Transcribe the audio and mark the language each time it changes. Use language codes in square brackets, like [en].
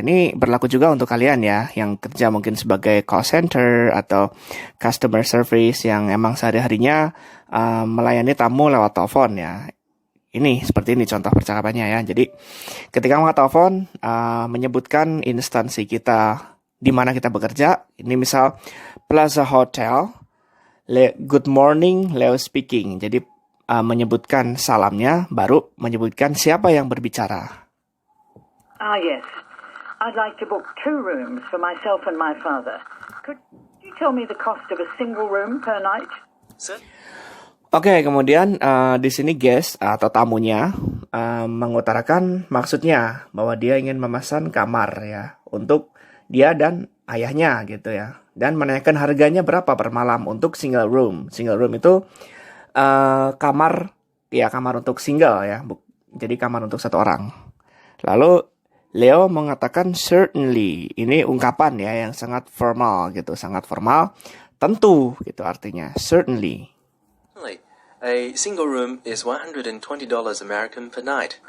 [id] Ini berlaku juga untuk kalian ya, yang kerja mungkin sebagai call center atau customer service yang emang sehari-harinya melayani tamu lewat telepon ya. Ini seperti ini contoh percakapannya ya. Jadi ketika angkat telepon menyebutkan instansi kita di mana kita bekerja. Ini misal [en] Plaza Hotel, good morning, Leo speaking. [id] Jadi menyebutkan salamnya, baru menyebutkan siapa yang berbicara. [en] Yes. I'd like to book 2 rooms for myself and my father. Could you tell me the cost of a single room per night? [id] Oke, kemudian di sini guest atau tamunya mengutarakan maksudnya bahwa dia ingin memesan kamar ya untuk dia dan ayahnya gitu ya, dan menanyakan harganya berapa per malam untuk single room. Single room itu kamar untuk single ya, jadi kamar untuk 1 orang. Lalu Leo mengatakan certainly. Ini ungkapan ya yang sangat formal gitu, sangat formal. Tentu gitu artinya, certainly. [en] A single room is $120 American per night.